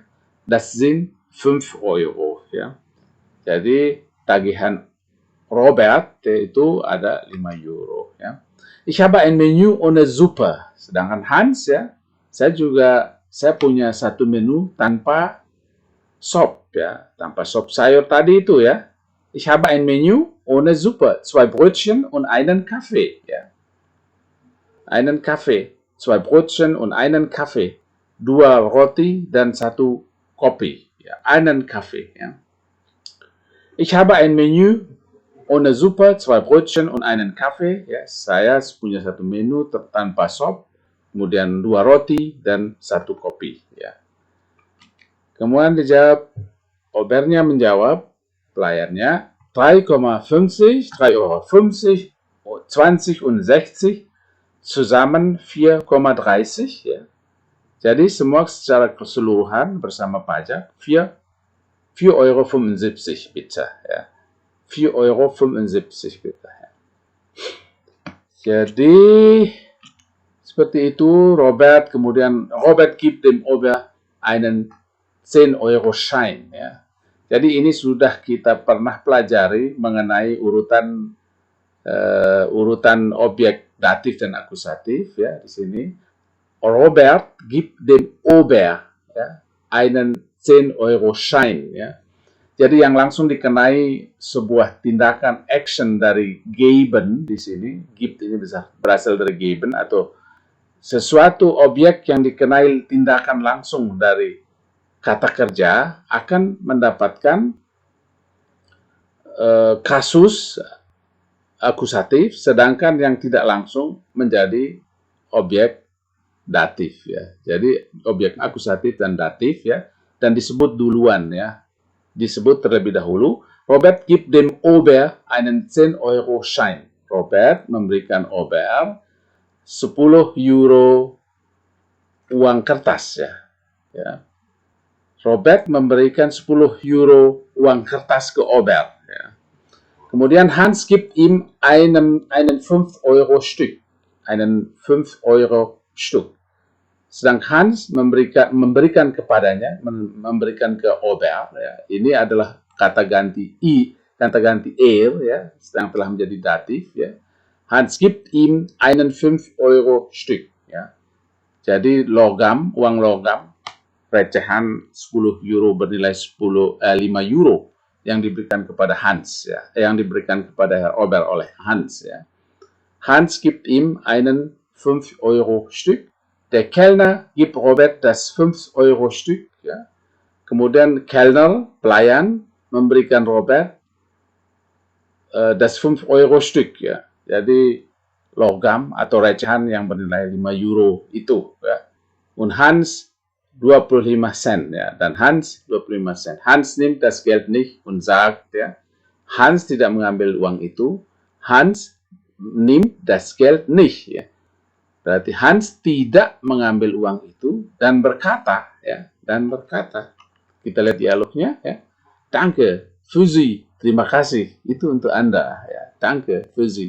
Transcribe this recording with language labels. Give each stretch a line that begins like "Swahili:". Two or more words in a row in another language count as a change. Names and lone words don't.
German: Das sind 5 Euro,
Indonesian: ya. Jadi tagihan Robert itu ada 5 euro, ya.
German: Ich habe ein Menü ohne Suppe.
Indonesian: Sedangkan Hans, ya, saya punya satu menu tanpa sop, ya, tanpa sop sayur tadi itu, ya.
German: Ich habe ein Menü ohne Suppe, 2 Brötchen und einen Kaffee, ya. Einen Kaffee, 2 Brötchen und einen Kaffee,
Indonesian: 2 roti dan 1 kopi, ya.
German: Einen Kaffee, ya. Ich habe ein Menü ohne Suppe, 2 Brötchen und einen Kaffee,
Indonesian: ya. Saya punya satu menu tanpa sop, kemudian 2 roti dan 1 kopi, ya. Kemudian dijawab, Obernya menjawab, pelayannya 3,50, 3,50 Euro,
German: 20 und 60, zusammen 4,30,
Indonesian: ya. Jadi semua secara keseluruhan bersama pajak 4,75 Euro bitte, ya. 4,75 Euro bitte, ya. Jadi seperti itu Robert, kemudian
German: Robert gibt dem Ober einen 10-Euro-Schein.
Indonesian: Ya. Jadi ini sudah kita pernah pelajari mengenai urutan objek datif dan akusatif ya di sini.
German: Robert gibt dem Ober ya, einen 10-Euro-Schein ya.
Indonesian: Jadi yang langsung dikenai sebuah tindakan action dari geben di sini, gibt ini berasal dari geben atau sesuatu objek yang dikenai tindakan langsung dari kata kerja akan mendapatkan kasus akusatif, sedangkan yang tidak langsung menjadi objek datif ya. Jadi objek akusatif dan datif ya, dan disebut duluan ya. Disebut terlebih dahulu,
German: Robert gibt dem Ober einen 10-Euro-Schein.
Indonesian: Robert memberikan Ober 10 euro uang kertas ya. Ya. Robert memberikan 10 euro uang kertas ke Ober. Ya.
German: Kemudian Hans gibt ihm einen 5-Euro-Stück. Einen 5-Euro-Stück.
Indonesian: Sedang Hans memberikan kepadanya, memberikan ke Ober. Ya. Ini adalah kata ganti er, ya, yang telah menjadi datif. Ya.
German: Hans gibt ihm einen 5-Euro-Stück.
Indonesian: Ya. Jadi logam, uang logam, recehan 10 euro bernilai 5 euro yang diberikan kepada Hans. Ya. Yang diberikan kepada Herr Ober oleh Hans. Ya.
German: Hans gibt ihm einen 5-Euro-Stück. Der Kellner gibt Robert das 5-Euro-Stück. Ja.
Indonesian: Kemudian Kellner, pelayan, memberikan Robert
German: das 5-Euro-Stück.
Indonesian: Ya. Jadi logam atau recehan yang bernilai 5 euro itu. Ya.
German: Und Hans 25 Cent.
Indonesian: Ya.
German: Dan Hans 25 Cent. Hans nimmt das Geld nicht und sagt,
Indonesian: ya, Hans tidak mengambil uang itu.
German: Hans nimmt das Geld nicht.
Indonesian: Ya. Berarti Hans tidak mengambil uang itu dan berkata, ya, kita lihat dialognya, ya,
German: danke, für Sie,
Indonesian: terima kasih, itu untuk Anda, ya,
German: danke, für Sie.